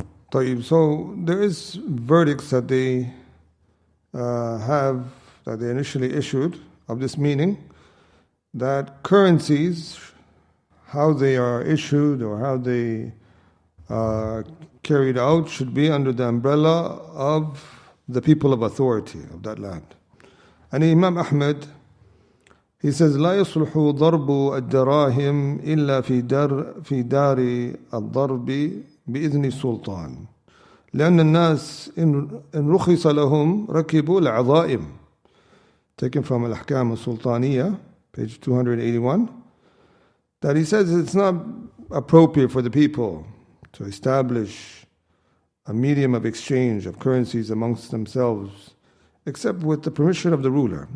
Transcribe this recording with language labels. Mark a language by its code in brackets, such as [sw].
[en] So there is verdicts that they that they initially issued of this meaning, that currencies, how they are issued or how they are carried out, should be under the umbrella of the people of authority of that land. And Imam Ahmed, he says, [ar] لا يصلح ضرب الدراهم إلا في دار الضرب بإذن السلطان لأن الناس إن رخص لهم ركبوا العظائم. [en] Taken from ALHAQQACADEMY Sultaniyah, page 281, that he says it's not appropriate for the people to establish a medium of exchange of currencies amongst themselves except with the permission of the ruler.